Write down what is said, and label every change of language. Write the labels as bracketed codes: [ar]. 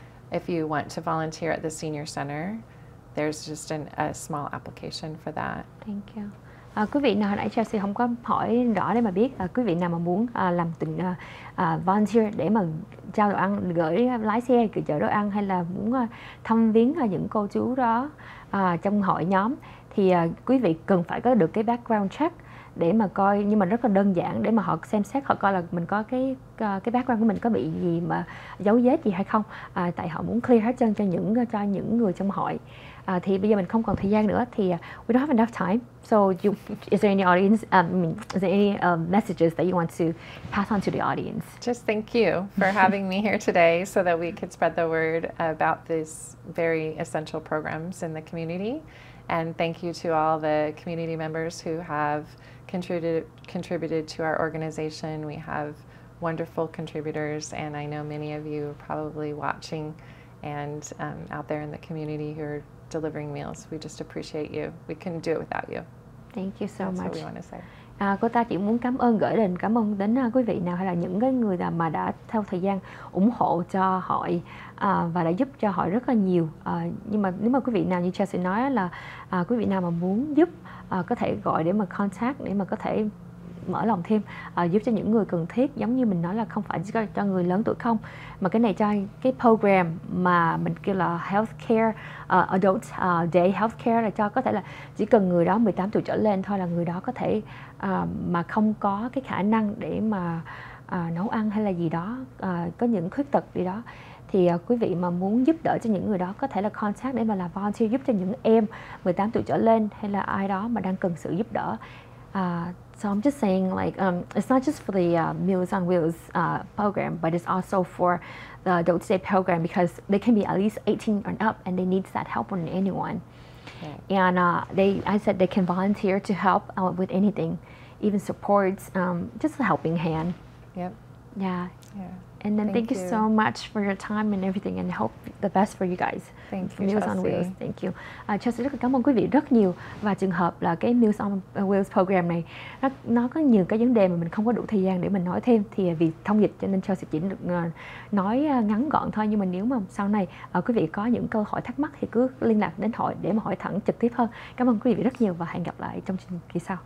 [en] If you want to volunteer at the senior center, there's just a small application for that. Thank you. [vi] Quý vị nào hồi nãy Chelsea không có hỏi rõ để mà biết, quý vị nào mà muốn làm tình volunteer để mà trao đồ ăn, gửi lái xe chở đồ ăn, hay là muốn thăm viếng những cô chú đó trong hội nhóm, thì quý vị cần phải có được cái background check để mà coi, nhưng mà rất là đơn giản để mà họ xem xét, họ coi là mình có cái background của mình có bị gì mà giấu vết gì hay không, tại họ muốn clear hết trơn cho những người trong hội. Thì bây giờ mình không còn thời gian nữa, thì [en] we don't have enough time. So is there any audience, is there any messages that you want to pass on to the audience? Just thank you for having me here today so that we could spread the word about these very essential programs in the community. And thank you to all the community members who have contributed to our organization. We have wonderful contributors, and I know many of you are probably watching and out there in the community who are delivering meals. We just appreciate you. We couldn't do it without you. Thank you so much. That's what we want to say. [vi] Cô ta chỉ muốn gửi đến cảm ơn đến quý vị nào hay là những cái người nào mà đã theo thời gian ủng hộ cho hội và đã giúp cho hội rất là nhiều. Nhưng mà nếu mà quý vị nào như Chelsea nói là quý vị nào mà muốn giúp có thể gọi để mà contact để mà có thể mở lòng thêm, giúp cho những người cần thiết, giống như mình nói là không phải chỉ cho người lớn tuổi không, mà cái này cho cái program mà mình kêu là healthcare, adult day healthcare, là cho có thể là chỉ cần người đó 18 tuổi trở lên thôi là người đó có thể mà không có cái khả năng để mà nấu ăn hay là gì đó, có những khuyết tật gì đó, thì quý vị mà muốn giúp đỡ cho những người đó có thể là contact để mà làm volunteer giúp cho những em 18 tuổi trở lên hay là ai đó mà đang cần sự giúp đỡ. [en] So I'm just saying, like, it's not just for the Meals on Wheels program, but it's also for the Adult Day program because they can be at least 18 and up, and they need that help from anyone. And I said they can volunteer to help with anything, even supports, just a helping hand. Yep. Yeah. And then thank you so much for your time and everything, and hope the best for you guys. Thank you, Meals on Wheels. Thank you. [vi] Chelsea rất là cảm ơn quý vị rất nhiều. Và trường hợp là cái Meals on Wheels program này nó có nhiều cái vấn đề mà mình không có đủ thời gian để mình nói thêm, thì vì thông dịch cho nên Chelsea chỉ được nói ngắn gọn thôi. Nhưng mà nếu mà sau này quý vị có những câu hỏi thắc mắc thì cứ liên lạc đến hội để mà hỏi thẳng trực tiếp hơn. Cảm ơn quý vị rất nhiều và hẹn gặp lại trong chương trình kỳ sau.